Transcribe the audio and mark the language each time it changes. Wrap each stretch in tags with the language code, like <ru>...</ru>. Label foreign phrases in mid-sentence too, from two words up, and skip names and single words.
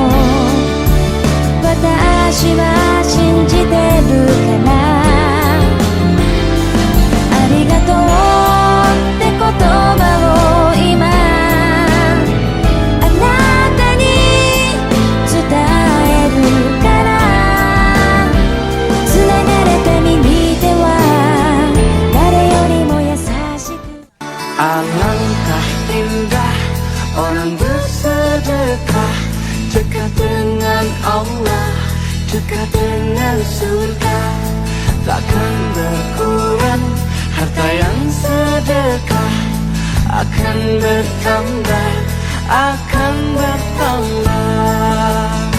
<ja>私は信じてるから、ありがとうって言葉を今あなたに伝えるから、つながれた右手は誰よりも優しく。</ja> <id>Alangkah indah orang bersedekah, dekat dengan Allah, dekat dengan surga. Takkan berkurang harta yang sedekah, akan bertambah, akan bertambah.</id>